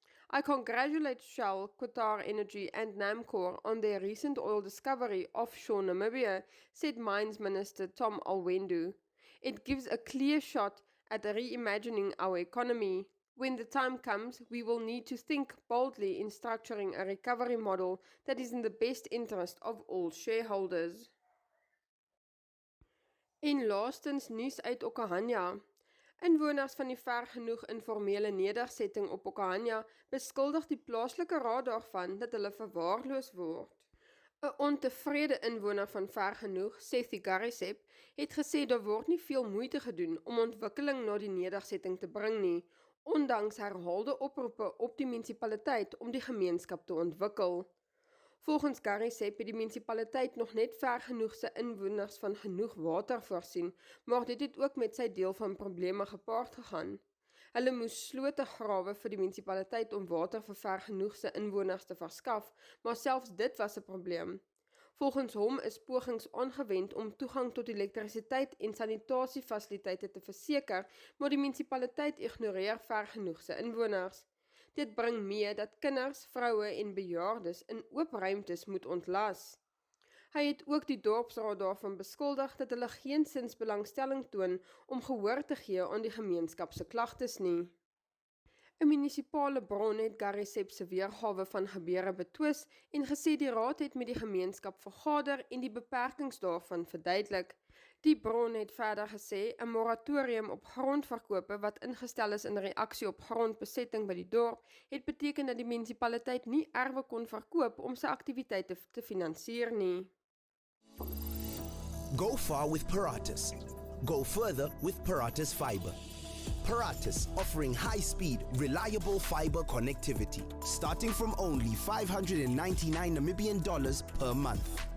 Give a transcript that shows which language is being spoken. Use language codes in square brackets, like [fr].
[en] I congratulate Shell, Qatar Energy and Namcor on their recent oil discovery offshore Namibia, said Mines Minister Tom Alwendu. It gives a clear shot at reimagining our economy. When the time comes, we will need to think boldly in structuring a recovery model that is in the best interest of all shareholders. [af] In laastens nuus uit Okahanya. Inwoners van die vergenoeg informele nedersetting op Okahanya beskuldig die plaaslike raad daarvan dat hulle verwaarloos word. 'n Ontevrede inwoner van vergenoeg, Sethi Garisep, het gesê daar word nie veel moeite gedoen om ontwikkeling na die nedersetting te bring nie, ondanks herhaalde oproepe op die munisipaliteit om die gemeenskap te ontwikkel. Volgens Garisep het die munisipaliteit nog net vergenoegse inwoners van genoeg water voorsien, maar dit het ook met sy deel van probleme gepaard gegaan. Hulle moes slote grawe vir die munisipaliteit om water vir vergenoegse inwoners te verskaf, maar selfs dit was 'n probleem. Volgens hom is pogings aangewend om toegang tot elektrisiteit en sanitasiefasiliteite te verseker, maar die munisipaliteit ignoreer vergenoegse inwoners. Dit bring mee dat kinders, vroue en bejaardes in oop ruimtes moet ontlas. Hy het ook die dorpsraad daarvan beskuldig dat hulle geensins belangstelling toon om gehoor te gee aan die gemeenskap se klagtes nie. 'n Munisipale bron het Garisep se weergawe van gebeure betwis en gesê die raad het met die gemeenskap vergader en die beperkings daarvan verduidelik. Die bron het verder gesê 'n moratorium op grondverkope wat ingestel is in reaksie op grondbesetting by die dorp, het beteken dat die munisipaliteit nie erwe kon verkoop om sy aktiwiteite te finansier nie. [en] Go far with Paratus. Go further with Paratus Fiber. Paratus offering high-speed, reliable fiber connectivity, starting from only $599 Namibian per month.